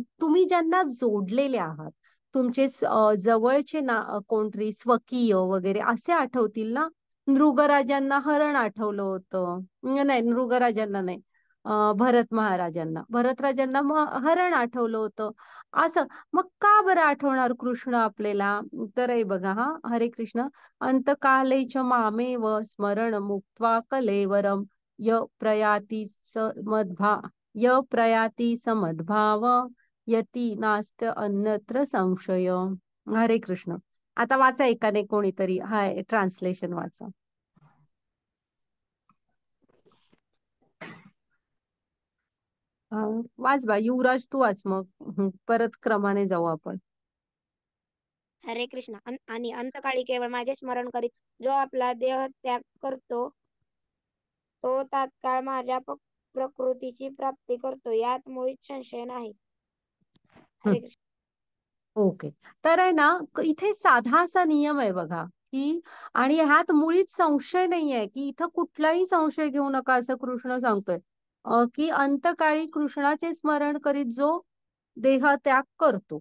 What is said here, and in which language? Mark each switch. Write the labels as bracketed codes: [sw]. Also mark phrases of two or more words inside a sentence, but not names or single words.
[mr] तुम्ही ज्यांना जोडलेले आहात, तुमचे जवळचे ना कोणतरी स्वकीय वगैरे असे आठवतील ना. नृगराजांना हरण आठवलं होतं, नाही नृगराजांना नाही, भरतराजांना मग हरण आठवलं होतं. असं मग का बरं आठवणार कृष्ण आपल्याला? तर हे बघा, हा हरे कृष्ण. [sa] अंतकाले च मामेव स्मरण मुक्त्वा कलेवरम य प्रयाती य प्रयाती समद्भाव यती नास्त अन्यत्र संशय. [mr] हरे कृष्ण. आता वाचा एकाने कोणीतरी, हाय ट्रान्सलेशन वाचा. वाच बा युवराज, तू वाच मग. परत क्रमाने जाऊ आपण. हरे कृष्ण. आणि अंतकाळी केवळ माझे स्मरण करीत जो आपला देह त्याग करतो तो तात्काळ माझ्या प्रकृतीची प्राप्ती करतो, यात मुळीच संशय नाही. हरे कृष्ण. ओके. तर आहे ना, इथे साधा असा नियम आहे बघा, की आणि ह्यात मुळीच संशय नाहीये, की इथं कुठलाही संशय घेऊ नका असं कृष्ण सांगतोय. की अंतकाळी कृष्णाचे स्मरण करीत जो देह त्याग करतो.